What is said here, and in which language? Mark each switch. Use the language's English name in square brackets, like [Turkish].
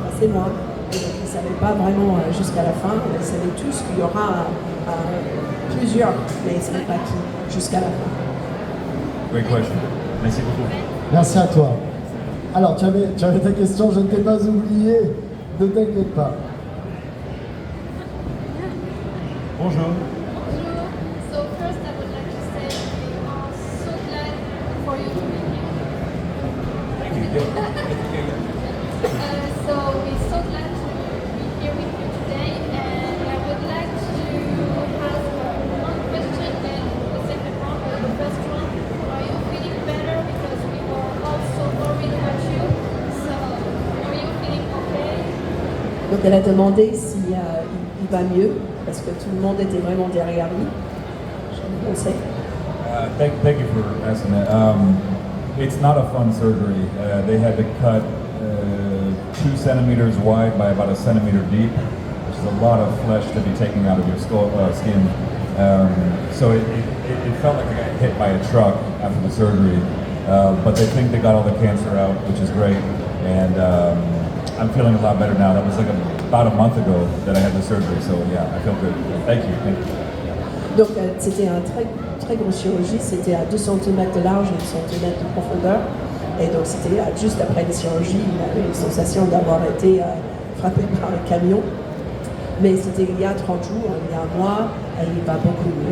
[French] Et donc, ils ne savaient pas vraiment jusqu'à la fin, ils savaient tous qu'il y aura plusieurs, mais ils ne savaient pas qui jusqu'à la fin. [English] Great question. [French] Merci beaucoup. Merci à toi. Alors, tu avais ta question, je ne t'ai pas oublié, ne t'inquiète pas. Bonjour. Bonjour. [English] So first I would like to say we are so glad for you to be here. Thank you. So we're so glad to be here with you today, and I would like to ask one question and the second one, or the first one. Are you feeling better? Because we were all so worried about you. So are you feeling okay? [French] Donc, elle a demandé si il va mieux, parce que tout le monde était vraiment derrière lui. On sait. [English] Thank you for asking that. It's not a fun surgery. They had to cut 2 centimeters wide by about 1 centimeter deep, which is a lot of flesh to be taken out of your skin. So it felt like I got hit by a truck after the surgery, but they think they got all the cancer out, which is great. And I'm feeling a lot better now. That was like about a month ago that I had the surgery, so yeah, I feel good. Thank you. [French] Donc, c'était un très grosse chirurgie, c'était à 2 cm de large et 1 cm de profondeur. Et donc, c'était juste après la chirurgie, il avait une sensation d'avoir été frappé par un camion. Mais c'était il y a 30 jours, il y a un mois, et il va beaucoup mieux.